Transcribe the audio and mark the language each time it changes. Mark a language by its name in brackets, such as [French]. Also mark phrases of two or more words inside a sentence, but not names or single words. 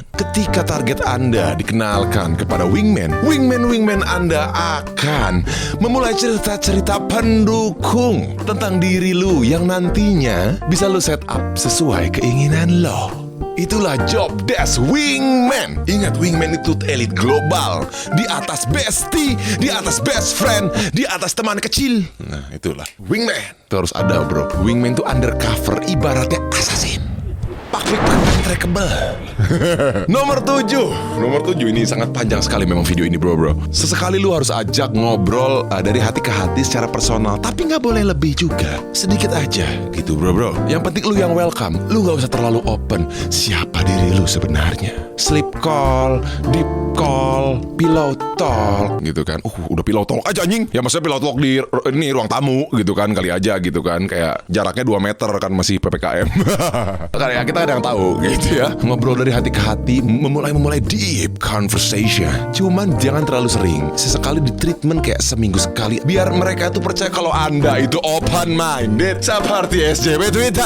[Indonesian] Ketika target Anda dikenalkan kepada wingman Anda akan memulai cerita-cerita pendukung tentang diri lu yang nantinya bisa lu [English] set up [Indonesian] sesuai keinginan lo. Itulah [English] job desk [Indonesian] wingman. Ingat, wingman itu elit global. Di atas bestie, di atas [English] best friend, [Indonesian] di atas teman kecil. Nah itulah wingman. Itu harus ada bro. Wingman itu undercover, ibaratnya assassin. Trackable. Nomor 7 ini sangat panjang sekali memang video ini bro. Sesekali lu harus ajak ngobrol dari hati ke hati secara personal. Tapi gak boleh lebih juga. Sedikit aja gitu bro. Yang penting lu yang welcome. Lu gak usah terlalu open. Siapa diri lu sebenarnya? [English] Sleep call, deep call, pillow talk [Indonesian] gitu kan. Udah [English] pillow talk [Indonesian] aja anjing. Ya maksudnya [English] pillow talk [Indonesian] di ini ruang tamu gitu kan, kali aja gitu kan. Kayak jaraknya 2 meter kan, masih PPKM. Kayak kita ada yang tahu gitu ya. Ngobrol dari hati ke hati, memulai [English] deep conversation. [Indonesian] Cuman jangan terlalu sering. Sesekali di treatment kayak seminggu sekali, biar mereka tuh percaya kalau Anda itu [English] open minded [Indonesian] seperti SJW Twitter.